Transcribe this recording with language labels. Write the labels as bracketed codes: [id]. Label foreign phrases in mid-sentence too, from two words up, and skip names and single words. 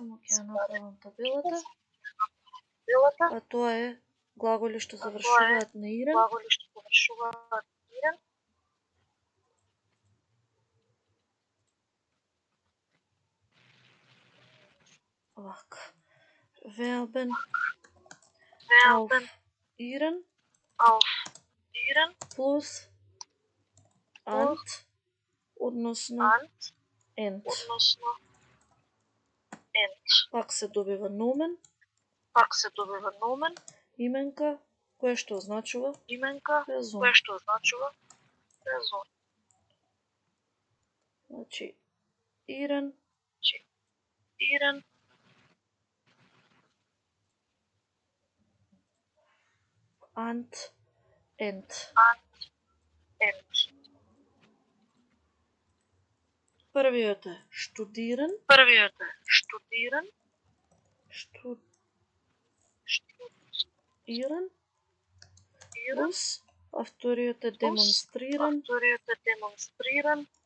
[mk] само ќе ја направам табелата, Белата а тоа е глаголи што завршуваат на ирен, глаголи што завршуваат ирен, вака. [de] Verben auf Verben ihren auf iren plus ant, односно ant, ent. [mk] односно ent. Пак се добива nomen, Пак се добива nomen, именка, кое што означува именка, [de] person. [mk] кое што означува person. Значи, [de] iren Ирен, ant, ent. ent. [mk] Првиот е studieren, Првиот е studieren, [de] studieren, ирен, [mk] плюс, а вториот е demonstrieren, а вториот е demonstrieren,